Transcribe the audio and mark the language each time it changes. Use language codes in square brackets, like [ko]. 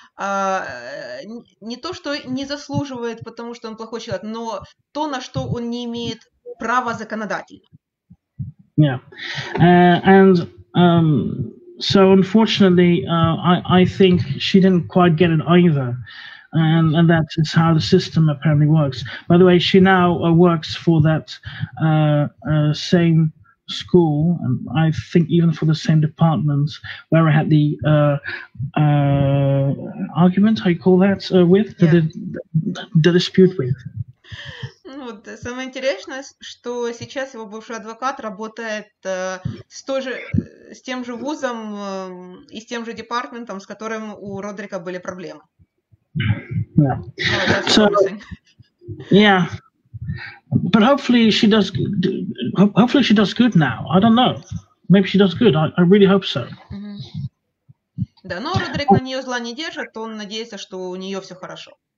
[ru] Не то, что не заслуживает, потому что он плохой человек, но то, на что он не имеет права законодательно. [en] Yeah, and so unfortunately, I think she didn't quite get it either. And that is how the system apparently works. By the way, she now works for that same school, and I think even for the same department where I had the argument, how you call that, with, the dispute with. [ru] Самое интересное, что сейчас его бывший адвокат работает с тем же вузом и с тем же департаментом, с которым у Родерика были проблемы. [en] Yeah. So, yeah, but hopefully she does good now. I don't know. Maybe she does good. I really hope so. [ru] Да, но Родерик на нее зла не держит. Он надеется, что у нее все хорошо.